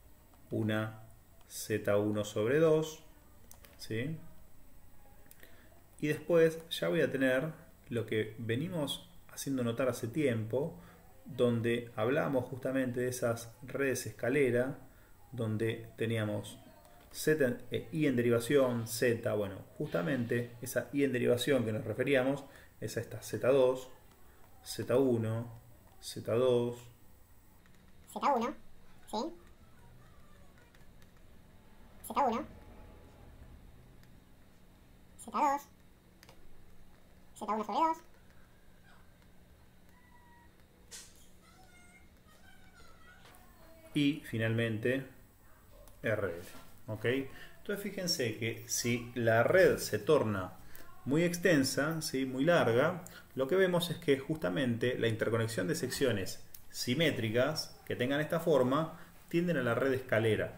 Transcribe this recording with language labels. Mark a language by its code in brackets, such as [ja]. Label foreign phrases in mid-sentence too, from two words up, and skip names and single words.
[es] una Z1 sobre 2, ¿sí?, Y después ya voy a tener lo que venimos haciendo notar hace tiempo, donde hablábamos justamente de esas redes escalera, donde teníamos z, i en derivación, z, bueno, justamente esa i en derivación que nos referíamos es a esta z2, z1, z2, Z1, ¿sí? Z1, Z2, Z1 sobre 2, y finalmente RL. ¿Ok? Entonces fíjense que si la red se torna muy extensa, ¿sí? Muy larga, lo que vemos es que justamente la interconexión de secciones simétricas que tengan esta forma tienden a la red escalera.